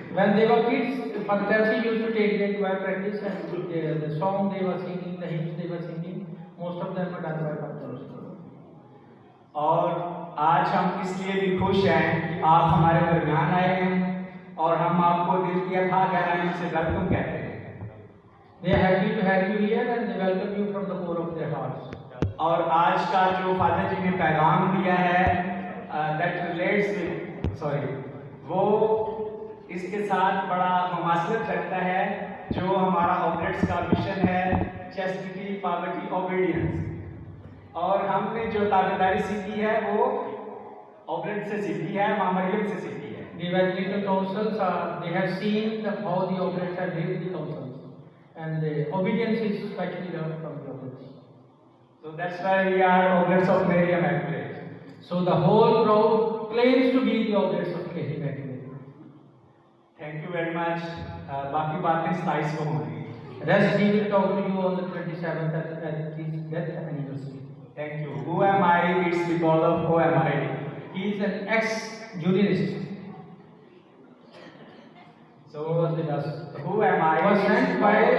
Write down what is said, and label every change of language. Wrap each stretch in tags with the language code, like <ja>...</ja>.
<en>When they were kids, Father Dempsey used to take them to our practice, and the song they were singing, the hymns they were singing, most of them were done by Father Dempsey.</en> <hi>और आज हम इसलिए भी खुश हैं कि आप हमारे दरमियान आए हैं और हम आपको दिल की अथाह गहराइयों से वेलकम कहते हैं।</hi> <en>They are happy to have you here and they welcome you from the core of their hearts.</en> <hi>और आज का जो फादर जी ने पैगाम दिया है,</hi> <en>that relates with,</en> <hi>वो इसके साथ बड़ा मुमासलत रखता है जो हमारा ऑब्रेट्स का मिशन है, चैस्टिटी, पॉवर्टी, ओबीडियंस। और हमने जो ताबेदारी सीखी है वो ऑब्रेट से सीखी है, मां मरियम से सीखी है।</hi> <en>The evangelical councils they have seen how the oblates have lived the councils, and the obedience is especially learned from the oblates. So that's why we are oblates of Mary Immaculate. So the whole crowd claims to be the oblates of Mary Immaculate. Thank you very much.</en> <hi>बाकी बातें slides को होंगी।</hi> <en>Rest he will talk to you on the 27th at his death anniversary. Thank you. Who am I? It's because of who am I? He is an ex-jurist. So He was with us. who am I? He was sent It's by</en>